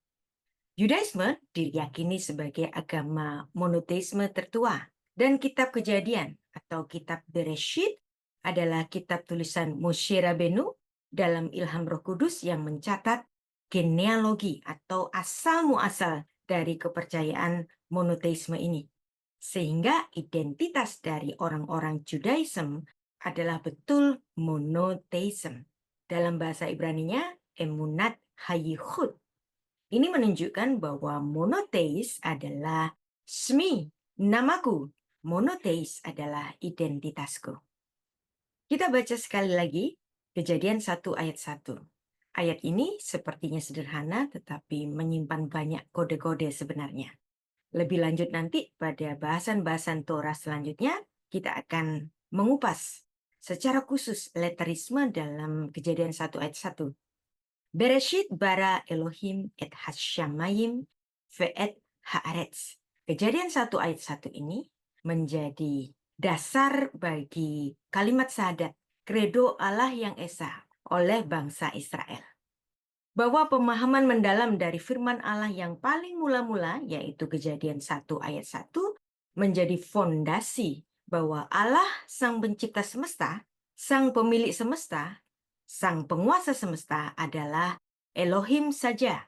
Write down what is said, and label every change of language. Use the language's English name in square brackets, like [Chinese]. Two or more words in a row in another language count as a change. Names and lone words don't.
[Indonesian] Yudaisme diyakini sebagai agama monoteisme tertua, dan kitab Kejadian atau kitab Bereshit adalah kitab tulisan Moshe Rabenu dalam ilham Roh Kudus yang mencatat genealogi atau asal-muasal dari kepercayaan monoteisme ini. Sehingga identitas dari orang-orang Judaism adalah betul monoteism. Dalam bahasa Ibraninya, [Hebrew] אמונת הייחוד. [Indonesian] Ini menunjukkan bahwa monoteis adalah shmi, namaku. Monoteis adalah identitasku. Kita baca sekali lagi Kejadian 1 ayat 1. Ayat ini sepertinya sederhana tetapi menyimpan banyak kode-kode sebenarnya. Lebih lanjut nanti pada bahasan-bahasan Torah selanjutnya kita akan mengupas secara khusus letterisme dalam Kejadian 1 ayat 1. [Hebrew] בראשית ברא אלוהים את השמים ואת הארץ. [Indonesian] Kejadian 1 ayat 1 ini menjadi dasar bagi kalimat syahadat kredo Allah yang Esa oleh bangsa Israel. Bahwa pemahaman mendalam dari firman Allah yang paling mula-mula, yaitu Kejadian 1 ayat 1, menjadi fondasi bahwa Allah Sang Pencipta Semesta, Sang Pemilik Semesta, Sang Penguasa Semesta adalah Elohim saja.